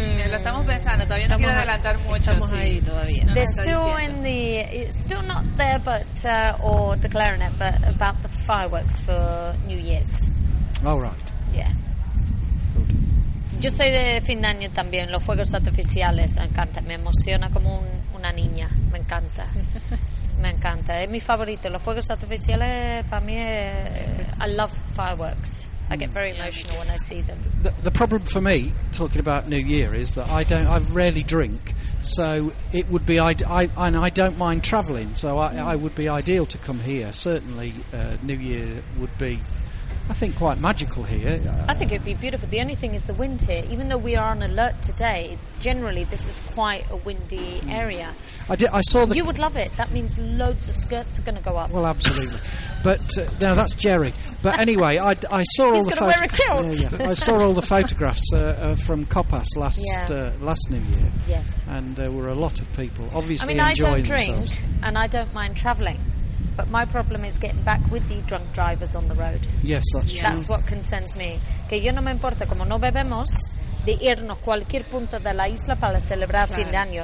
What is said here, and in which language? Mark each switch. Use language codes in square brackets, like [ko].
[es] Lo estamos pensando, todavía no quiero adelantar mucho. Estamos ahí todavía. [en] They're still in the. It's still not there, but. Or declaring it, but about the fireworks for New Year's. All right. Yeah. [es] Yo soy de fin de año también, los fuegos artificiales me encanta, me emociona como una niña, me encanta, me encanta, es mi favorito, los fuegos artificiales para mí es, [en] I love fireworks, I get very emotional when I see them. The problem for me, talking about New Year, is that I rarely drink, so it would be, I don't mind travelling, so I would be ideal to come here, certainly New Year would be, I think, quite magical here. I think it'd be beautiful. The only thing is the wind here. Even though we are on alert today, generally this is quite a windy area. I saw that. You would love it. That means loads of skirts are going to go up. Well, absolutely. But now that's Jerry. But anyway, I saw he's all the photographs. He's going to wear a kilt. Yeah. I saw all the photographs from Coppas last New Year. Yes. And there were a lot of people obviously enjoying themselves. I mean, I don't drink, and I don't mind travelling. But my problem is getting back with the drunk drivers on the road. Yes, that's true. That's what concerns me. [es] Que yo no me importa, como no bebemos, de irnos a cualquier punto de la isla para celebrar fin de año.